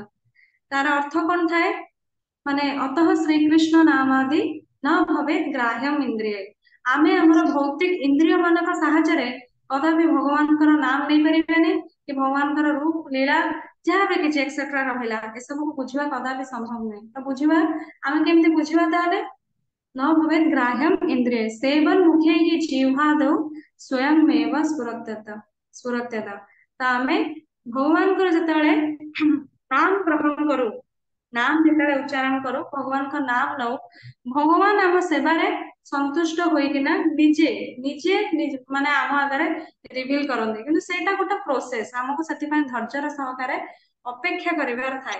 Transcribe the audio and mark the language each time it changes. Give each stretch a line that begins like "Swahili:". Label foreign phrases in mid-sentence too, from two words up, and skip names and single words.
Odia: ତାର ଅର୍ଥ କଣ ଥାଏ, ମାନେ
Sanskrit: ଅତଃ ଶ୍ରୀକୃଷ୍ଣ ନାମାଦି ନ ଭବେତ୍ ଗ୍ରାହ୍ୟମ୍ ଇନ୍ଦ୍ରିୟୈ,
Odia: ଆମେ ଆମର ଭୌତିକ ଇନ୍ଦ୍ରିୟ ମାନଙ୍କ ସାହାଯ୍ୟରେ କଦାପି ଭଗବାନଙ୍କର ନାମ ନେଇପାରିବାନି କି ଭଗବାନଙ୍କର ରୂପ ଲୀଳା ଯାହା ବି କିଛି ଏକ୍ସେଟ୍ରା ରହିଲା ଏସବୁକୁ ବୁଝିବା କଦାପି ସମ୍ଭବ ନୁହେଁ। ତ ବୁଝିବା, ଆମେ କେମିତି ବୁଝିବା ତାହେଲେ,
Sanskrit: न भवेत् ग्राह्यम इंद्रिय सेवन मुखे ही जिह्वादौ स्वयं एव स्फुरत्यत।
Odia: ତ ଆମେ ଭଗବାନଙ୍କର ଯେତେବେଳେ ନାମ ଗ୍ରହଣ କରୁ, ନାମ ଯେତେବେଳେ ଉଚ୍ଚାରଣ କରୁ, ଭଗବାନଙ୍କ ନାମ ନଉ, ଭଗବାନ ଆମ ସେବାରେ ସନ୍ତୁଷ୍ଟ ହୋଇକିନା ନିଜେ ନିଜେ ମାନେ ଆମ ଆଗରେ ରିଭିଲ କରନ୍ତି। କିନ୍ତୁ ସେଇଟା ଗୋଟେ ପ୍ରୋସେସ, ଆମକୁ ସେଥିପାଇଁ ଧୈର୍ଯ୍ୟର ସହକାରେ ଅପେକ୍ଷା କରିବାର ଥାଏ।